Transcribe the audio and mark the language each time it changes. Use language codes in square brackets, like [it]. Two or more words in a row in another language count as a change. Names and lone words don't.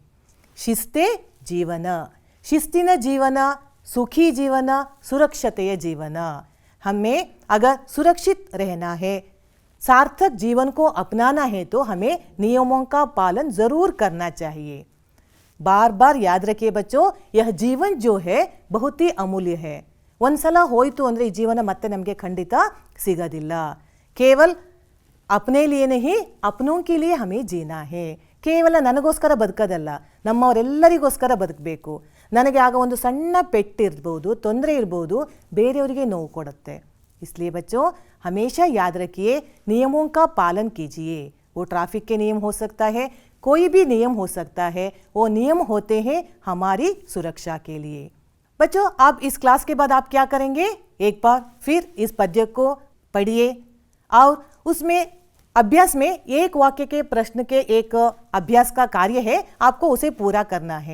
[hi] शिस्ते जीवन, शिस्तिन जीवन, सुखी जीवन, सुरक्षित जीवन। हमें अगर सुरक्षित रहना है, सार्थक जीवन को अपनाना है तो हमें नियमों का पालन जरूर करना चाहिए। बार बार याद रखिए बच्चों, यह जीवन जो है बहुत ही अमूल्य है। [kn] ಒಂದ್ಸಲ ಹೋಯಿತು ಅಂದ್ರೆ ಈ ಜೀವನ ಮತ್ತೆ ನಮಗೆ ಖಂಡಿತ ಸಿಗೋದಿಲ್ಲ। [hi] केवल अपने लिए नहीं, अपनों के लिए हमें जीना है। [kn] ಕೇವಲ ನನಗೋಸ್ಕರ ಬದುಕೋದಲ್ಲ, ನಮ್ಮವರೆಲ್ಲರಿಗೋಸ್ಕರ ಬದುಕಬೇಕು। ನನಗೆ ಆಗ ಒಂದು ಸಣ್ಣ ಪೆಟ್ಟಿರಬಹುದು, ತೊಂದರೆ ಇರಬಹುದು, ಬೇರೆಯವರಿಗೆ ನೋವು ಕೊಡುತ್ತೆ। [hi] इसलिए बच्चों हमेशा याद रखिए, नियमों का पालन कीजिए। वो ट्रैफिक के नियम हो सकता है, कोई भी नियम हो सकता है, वो नियम होते हैं हमारी सुरक्षा के लिए। बच्चों, अब इस क्लास के बाद आप क्या करेंगे? एक बार फिर इस पद्य को पढ़िए और उसमें अभ्यास में एक वाक्य के प्रश्न के एक अभ्यास का कार्य है, आपको उसे पूरा करना है।